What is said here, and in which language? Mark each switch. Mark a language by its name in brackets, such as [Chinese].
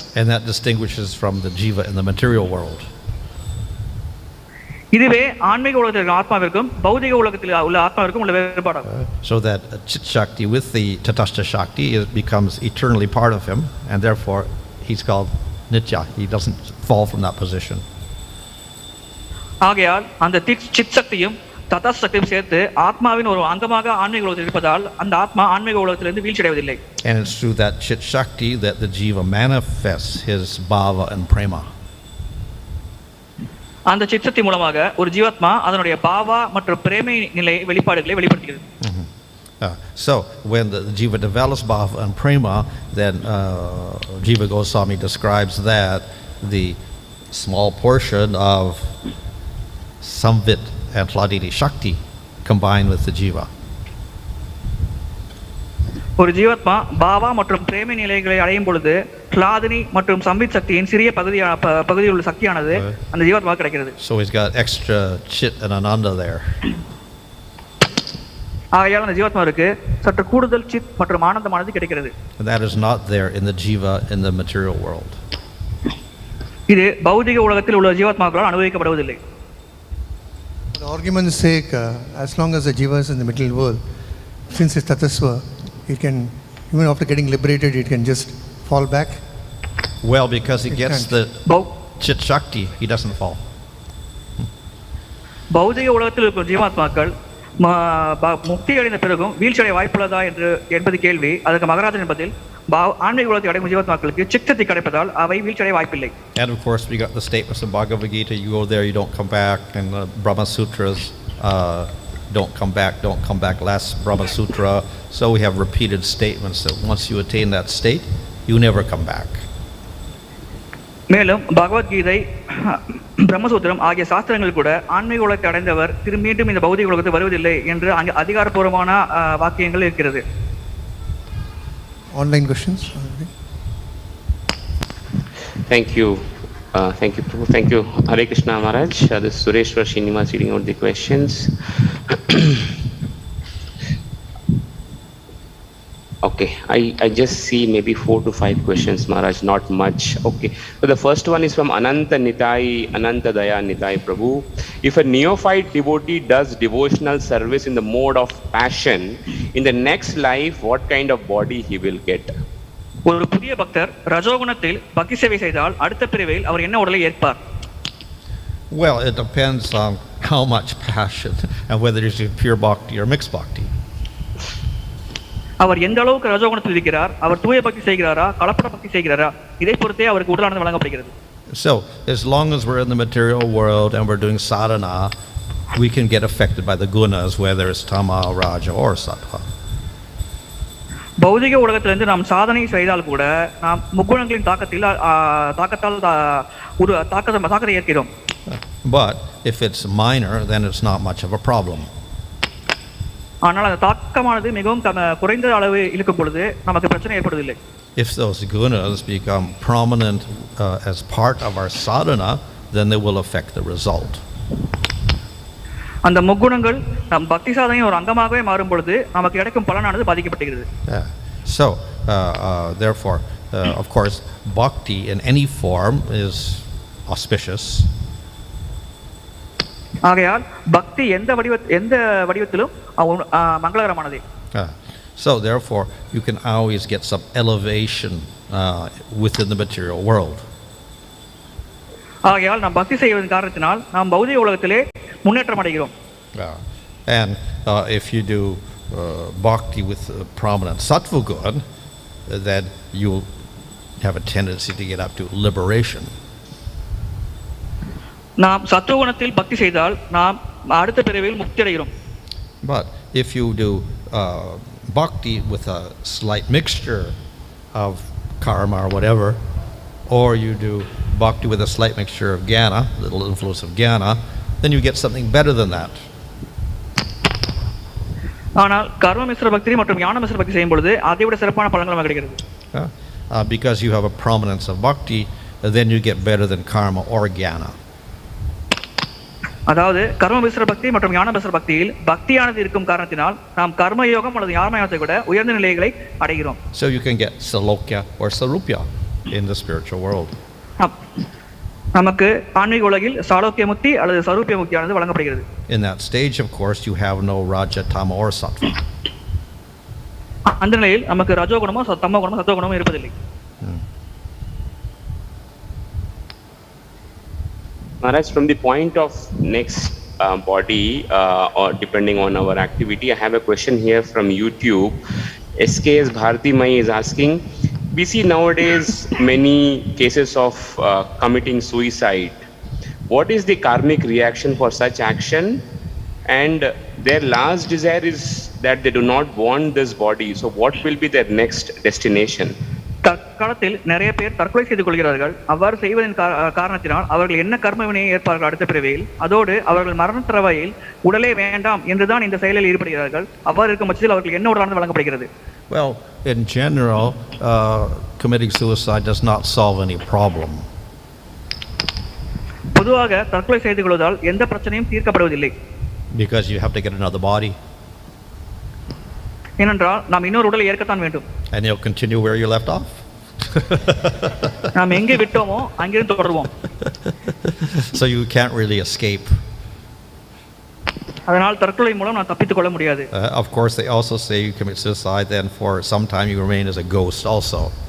[English] And that distinguishes from the jiva in the material world. [Tamil] இதுவே ஆன்மீக உலகத்தில் இருக்கும் ஆத்மாவிற்கும் பௌதிக உலகத்தில் உள்ள ஆத்மாவிற்கும் உள்ள வேறுபாடாகும். [English] So that chit shakti with the tatastha shakti becomes eternally part of him, and therefore he's called nitya. He doesn't fall from that position. [Tamil] ஆகையால் அந்த சித் சக்தியும் ததாஸ்த சக்தியும் சேர்த்து ஆத்மாவின் ஒரு அங்கமாக ஆன்மீக உலகத்தில் இருப்பதால் அந்த ஆத்மா ஆன்மீக உலகத்திலிருந்து வீழ்ச்சியடைவதில்லை. [English] And it's through that chit shakti that the jiva manifests his bhava and prema. [Tamil] அந்த சித் சக்தி மூலமாக ஒரு ஜீவாத்மா அதனுடைய பாவா மற்றும் பிரேமை நிலை வெளிப்பாடுகளை வெளிப்படுத்துகிறது. [English] So when the jiva develops bhava and prema, then Jiva Goswami describes that the small portion of samvit and hladini shakti combined with the jiva. [Tamil] ஒரு ஜீவாத்மா பாவா மற்றும் பிரேமை நிலைகளை அடையும் பொழுது ஹ்லாதினி மற்றும் சம்வித் சக்தியின் சிறிய பகுதியில் உள்ள சக்தியானது அந்த ஜீவாத்மா கிடைக்கிறது. [English] So he's got extra chit and ananda there. [Tamil] ஆகையால் அந்த ஜீவாத்மாவுக்கு சற்று கூடுதல் சித் மற்றும் ஆனந்தமானது கிடைக்கிறது. [English] And that is not there in the jiva in the material world. [Tamil] இது பௌதிக உலகத்தில் உள்ள ஜீவாத்மாக்களால் அனுபவிக்கப்படுவதில்லை. [English] For argument's sake, as long as the jiva is in the material world, since it's tatasva, it can, even after getting liberated, it can just fall back. Well, because he gets the chit shakti, he doesn't fall. [Tamil] பௌதிக உலகத்தில் இருக்கும் ஜீவாத்மாக்கள் முக்தி அடைந்த பிறகும் வீழ்ச்சியடைய வாய்ப்புள்ளதா என்பது கேள்வி. அதற்கு மகராஜன் என்பதில் ஆன்மீக உலகத்தை அடையும் ஜீவாத்மாக்களுக்கு சித்தத்தை கிடைப்பதால் அவை வீழ்ச்சியடைய வாய்ப்பில்லை. [English] And of course we got the statements in Bhagavad Gita, you go there, you don't come back, and the Brahma Sutras, don't come back, last Brahma Sutra. So we have repeated statements that once you attain that state, you never come back. [Tamil] மேலும் பகவத்கீதை, பிரம்மசூத்திரம் ஆகிய சாஸ்திரங்கள் கூட ஆன்மீக உலகத்தை அடைந்தவர் மீண்டும் இந்த பௌதிக உலகத்தை வருவதில்லை என்று அங்கு அதிகாரப்பூர்வமான வாக்கியங்கள் இருக்கிறது. [English] Online questions? Thank you. Thank you. Hare Kṛṣṇa Maharaj. This is Sureshwar Srinivas reading out the questions. Okay, I just see maybe 4 to 5 questions, Maharaj, not much. Okay, so the first one is from Ananta Daya Nitai Prabhu. If a neophyte devotee does devotional service in the mode of passion, in the next life, what kind of body he will get? [Tamil] ஒரு புதிய பக்தர் ரஜோகுணத்தில் பக்தி சேவை செய்தால் அடுத்த பிறவியில் அவர் என்ன உடலை ஏற்பார்? [English] Well, it depends on how much passion and whether it's pure bhakti or mixed bhakti. [Tamil] அவர் எந்த அளவுக்கு ரஜோகுணத்தில் இருக்கிறார், அவர் தூய பக்தி செய்கிறாரா கலப்பட பக்தி செய்கிறாரா, இதை பொறுத்தே அவருக்கு உடலானது வழங்கப்படுகிறது. [English] So as long as we're in the material world and we're doing sadhana, we can get affected by the gunas, whether it's tama, raja or sattva. [Tamil] பௌதிக உலகத்திலிருந்து நாம் சாதனை செய்தால் கூட நாம் முக்குணங்களின் தாக்கத்தால் ஒரு தாக்கத்தை ஏற்கிறோம். [English] But if it's minor, then it's not much of a problem. [Tamil] ஆனால் அந்த தாக்கமானது மிகவும் குறைந்த அளவு இருக்கும் பொழுது நமக்கு பிரச்சனை ஏற்படுவதில்லை. [English] If those gunas become prominent as part of our sadhana, then they will affect the result. [Tamil] அந்த முக்குணங்கள் நம் பக்தி சாதனையின் ஒரு அங்கமாகவே மாறும் பொழுது நமக்கு கிடைக்கும் பலனானது பாதிக்கப்படுகிறது. [English] So therefore, of course, bhakti in any form is auspicious. [Tamil] ஆகையால் பக்தி எந்த வடிவத்திலும் மங்களகரமானது. [English] So therefore, you can always get some elevation within the material world. [Tamil] ஆகையால் நாம் பக்தி செய்வதன் காரணத்தினால் நாம் பௌதிக உலகத்திலே முன்னேற்றம் அடைகிறோம். [English] And if you do bhakti with prominent sattva gun, then you'll have a tendency to get up to liberation. [Tamil] நாம் சத்துவ குணத்தில் பக்தி செய்தால் நாம் அடுத்த பிறவியில் முக்தி அடைகிறோம். [English] But if you do bhakti with a slight mixture of karma or whatever, or you do bhakti with a slight mixture of jnana, little influence of jnana, then you get something better than that. [Tamil] ஆனால் கர்ம மிஸ்ர பக்தி மற்றும் ஞான மிஸ்ர பக்தி செய்யும் பொழுது அதை விட சிறப்பான பலன்கள் நமக்கு கிடைக்கிறது. [English] Because you have a prominence of bhakti, then you get better than karma or jnana. [Tamil] அதாவது கர்ம மிஸ்ர பக்தி மற்றும் ஞான மிஸ்ர பக்தியில் பக்தியானது இருக்கும் காரணத்தினால் நாம் கர்ம யோகம் அல்லது ஞான யோகத்தை விட உயர்ந்த நிலைகளை அடைகிறோம். [English] So you can get salokya or sarupya in the spiritual world. [Tamil] நமக்கு ஆன்மீக உலகில் சாலோக்கிய முக்தி அல்லது சரூபிய முக்தியானது வழங்கப்படுகிறது. [English] In that stage, of course, you have no raja, tama or sattva. [Tamil] அந்த நிலையில் நமக்கு ரஜோகுணமோ தமோ குணமோ சத்துவ குணமோ இருப்பதில்லை. [English] Maharaj, from the point of next body or depending on our activity, I have a question here from YouTube. SKS Bharati Mai is asking, we see nowadays many cases of committing suicide. What is the karmic reaction for such action? And their last desire is that they do not want this body. So what will be their next destination? [Tamil] தற்காலத்தில் நிறைய பேர் தற்கொலை செய்து கொள்கிறார்கள். அவ்வாறு செய்வதன் காரணத்தினால் அவர்கள் என்ன கர்ம வினையை ஏற்பார்கள் அடுத்த பிறவியில். அதோடு அவர்கள் மரண தருவாயில் உடலே வேண்டாம் என்றுதான் இந்த செயலில் ஈடுபடுகிறார்கள். அவ்வாறு இருக்கும் பட்சத்தில் அவர்கள் என்ன உடலானது வழங்கப்படுகிறது? [English] Well, in general, committing suicide does not solve any problem. [Tamil] பொதுவாக தற்கொலை செய்து கொள்வதால் எந்த பிரச்சனையும் தீர்க்கப்படுவதில்லை. [English] Because you have to get another body. [Tamil] ஏனென்றால் நாம் இன்னொரு உடலை ஏற்கத்தான் வேண்டும். [English] And you'll continue where you left off. [Tamil] நாம் எங்கே விட்டோமோ அங்கிருந்து தொடருவோம். [English] So you can't really escape. [Tamil] அதனால் தற்கொலை மூலம் நான் தப்பித்துக் கொள்ள முடியாது. [English] Of course, they also say you commit suicide, then for some time you remain as a ghost also.